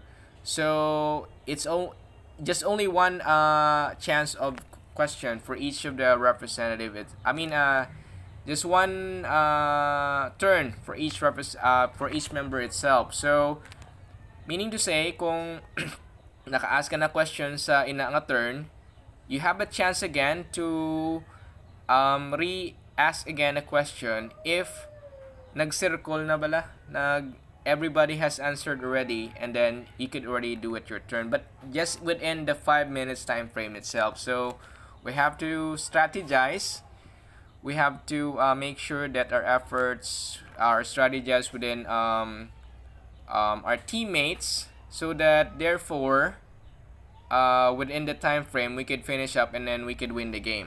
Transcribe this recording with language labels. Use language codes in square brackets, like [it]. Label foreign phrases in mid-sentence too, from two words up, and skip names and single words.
[en] So it's just only one chance of question for each of the representative. Just one turn for each member itself. So meaning to say, [hil] kung naka-ask ka na question sa ina nga [en] turn, you have a chance again to re-ask again a question if [hil] nag-circle na bala, [en] everybody has answered already, and then you could already do it your turn, but just within the 5 minutes time frame itself. So we have to strategize. We have to make sure that our efforts are strategized within our teammates, so that therefore within the time frame we could finish up and then we could win the game.